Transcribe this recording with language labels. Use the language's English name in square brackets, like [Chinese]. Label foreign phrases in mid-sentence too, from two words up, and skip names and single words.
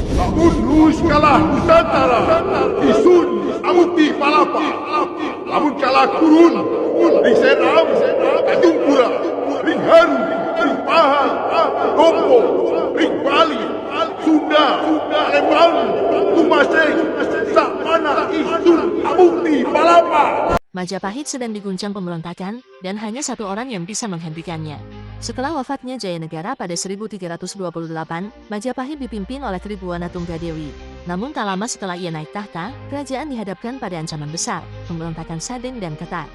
[Kawi] Tundus kalah Nusantara, isun amuti palapa, lamun kalah kurun, ring seram, tanjung pura, ring haru, ring pahal, kompo, ring bali, Sunda, Lembang, Tumaseng, sak mana isun amuti palapa. [Indonesian] Majapahit sedang diguncang pemberontakan, dan hanya satu orang yang bisa menghentikannya. Setelah wafatnya Jayanegara pada 1328, Majapahit dipimpin oleh Tribuana Tunggadewi. Namun tak lama setelah ia naik tahta, kerajaan dihadapkan pada ancaman besar, pemberontakan Sadeng dan Ketat.